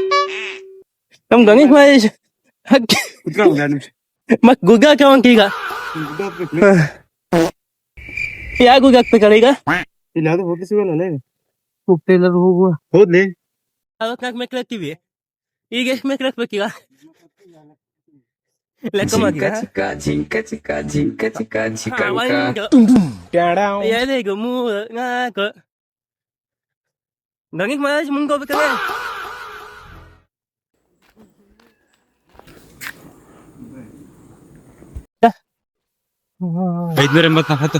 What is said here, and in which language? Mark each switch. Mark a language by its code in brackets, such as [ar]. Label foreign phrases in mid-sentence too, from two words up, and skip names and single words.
[kn] ನಮ್ ಗಣೇಶ್ ಮಹೇಶ್ ಮತ್ ಗುಗ್ಗಾಕ ಈಗ ಯಾಕೆ ಹೋಗಿ ಹಾಕ್ಬೇಕಲ್ಲ ಈಗ ಇಲ್ಲಿ ಯಾವ್ದು ಹೋಗಿ ಸಿಗಲ್ಲ ಕುಪ್ಪೆ ಎಲ್ಲರೂ ಹೋಗುವ ಹೌದ್ಲಿ 44 ಮೆಕ್ಲು ಹಾಕ್ತಿವಿ ಈಗ ಎಷ್ಟು ಮೆಕ್ಲು ಹಾಕ್ಬೇಕೀಗ ಲೆಕ್ಕ ಮಾಡಿ Jinka chika, jinka chika, jinka chika. ಯಾವ್ದು ಈಗ 3 4 ಗಂಗಿಗೆ ಮಹಾರಾಜ್ ಮುಂದೆ ಹೋಗ್ಬೇಕಲ್ಲ ಐದ್ನೂರ ಎಂಬತ್ನಾಲ್ಕು